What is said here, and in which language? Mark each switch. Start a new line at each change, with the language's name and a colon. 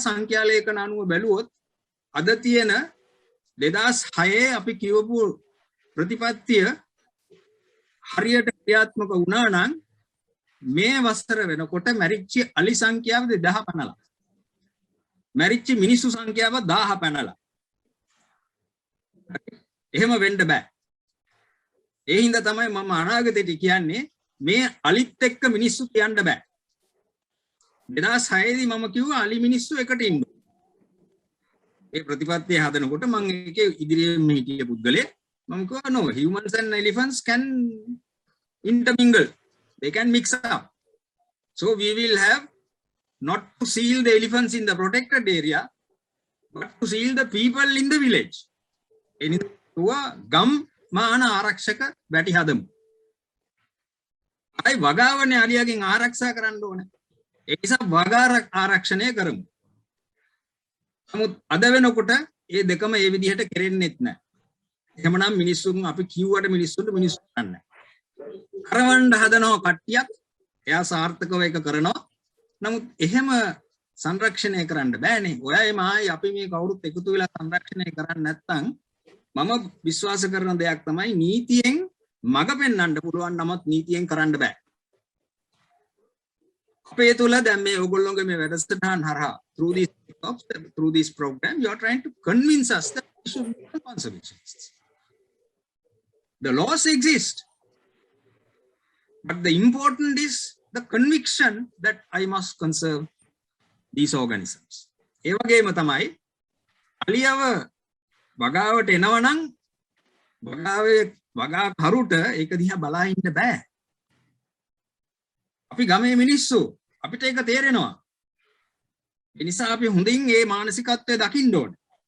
Sinhala: සංඛ්‍යා ලේඛන අනුව බැලුවොත් අද තියෙන 2006 අපි කියවපු ප්‍රතිපත්තිය හරියට ක්‍රියාත්මක වුණා නම් මේ වසර වෙනකොට මැරිච්ච අලි සංඛ්‍යාව 2000 පැනලා. මැරිච්ච මිනිස්සු සංඛ්‍යාව 1000 පැනලා. එහෙම වෙන්න බෑ. ඒ හින්දා තමයි මම අනාගතේට කියන්නේ මේ අලිත් එක්ක මිනිස්සු කියන්න බෑ. 2006 දී මම කිව්වා අලි මිනිස්සු එකට ඉන්න. ඒ ප්‍රතිපත්තිය හදනකොට මම ඒකේ ඉදිරියෙන් හිටිය පුද්ගලයෙක් මම කිව්වා
English: no humans and elephants can intermingle, they can mix up, so we will have not to seal the elephants in the protected area but to seal the people in the village.
Sinhala: එනිසා ගම් මාන ආරක්ෂක වැටි හදමු. අයි වගාවනේ අලියාගෙන් ආරක්ෂා කරන්න ඕනේ. ඒ නිසා වගා ආරක්ෂණය කරමු. නමුත් අද වෙනකොට මේ දෙකම මේ විදිහට කෙරෙන්නේත් නැහැ. එහෙමනම් මිනිස්සුන් අපි කිව්වට මිනිස්සුන්ට මිනිස්සු ගන්නෑ. කරවන්න හදනවා කට්ටියක් එයා සාර්ථකව ඒක කරනවා. නමුත් එහෙම සංරක්ෂණය කරන්න බෑනේ. ඔයයි මායි අපි මේ කවුරුත් එකතු වෙලා සංරක්ෂණය කරන්නේ නැත්නම් මම විශ්වාස කරන දෙයක් තමයි නීතියෙන් මඟ පෙන්වන්න පුළුවන් නමුත් නීතියෙන් කරන්න බෑ. අපේ තුල දැන් මේ ඔයගොල්ලෝගේ මේ වැඩසටහන් හරහා
English: through this program you are trying to convince us that we should be conservationists. The laws exist, but the important is the conviction that I must conserve these organisms.
Sinhala: ඒ වගේම තමයි අලියව වගාවට එනවනම් වගා කරුට ඒක දිහා බලා ඉන්න බෑ. අපි ගමේ මිනිස්සු අපිට ඒක තේරෙනවා. ඒ නිසා අපි හොඳින් මේ මානසිකත්වය දකින්න ඕනේ.